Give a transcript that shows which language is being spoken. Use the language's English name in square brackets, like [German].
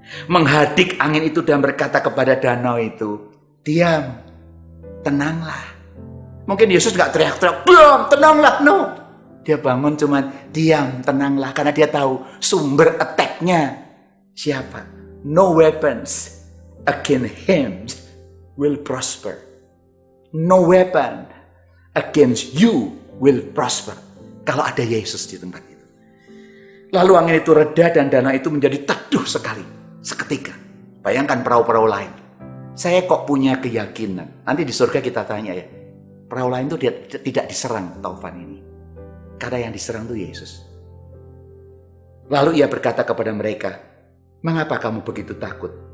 [Indonesian] Menghadik angin itu dan berkata kepada danau itu, diam, tenanglah. Mungkin Yesus gak teriak-teriak, diam, tenanglah. No. Dia bangun cuman diam, tenanglah. Karena dia tahu sumber attack-nya siapa. [English] No weapons against him will prosper. No weapon against you will prosper. [Indonesian] Kalau ada Yesus di tempat itu. Lalu angin itu reda dan danau itu menjadi teduh sekali. Seketika. Bayangkan perahu-perahu lain. Saya kok punya keyakinan. Nanti di surga kita tanya ya. Perahu lain itu tidak diserang taufan ini. Karena yang diserang itu Yesus. Lalu ia berkata kepada mereka, mengapa kamu begitu takut?